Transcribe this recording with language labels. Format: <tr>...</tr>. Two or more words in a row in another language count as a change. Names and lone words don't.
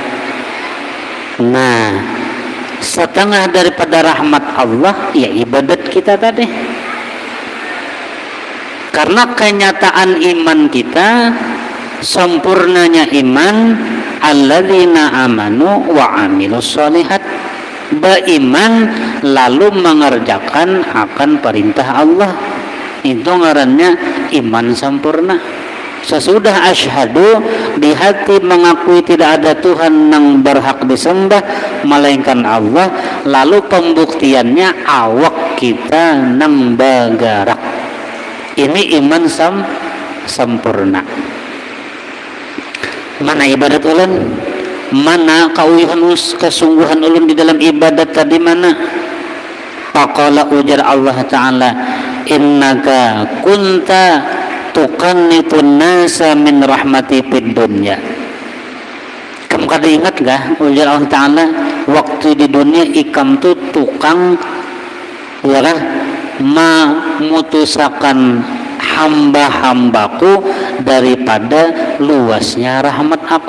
<bjn>Nah, setengah daripada rahmat Allah ya ibadat kita tadi. Karena kenyataan iman kita, sempurnanya iman,</bjn> <ar>الذين آمنوا وعملوا الصالحات,</ar> <bjn>beriman lalu mengerjakan akan perintah Allah, itu ngarannya iman sempurna. Sesudah asyhadu, di hati mengakui tidak ada Tuhan yang berhak disembah melainkan Allah, lalu pembuktiannya awak kita nang bagarak. Ini iman sempurna. Mana ibadat ulun? Mana kauihan kesungguhan ulun di dalam ibadat tadi mana?</bjn> <ar>Faqala ujar Allah Ta'ala, إنك كنت تقنط الناس من رحمتي في الدنيا.</ar> <bjn>Kamu kada ingat gak ujar Allah Ta'ala, waktu di dunia ikam tuh tukang ya kan memutusakan hamba-hambaku daripada luasnya rahmat aku.</bjn>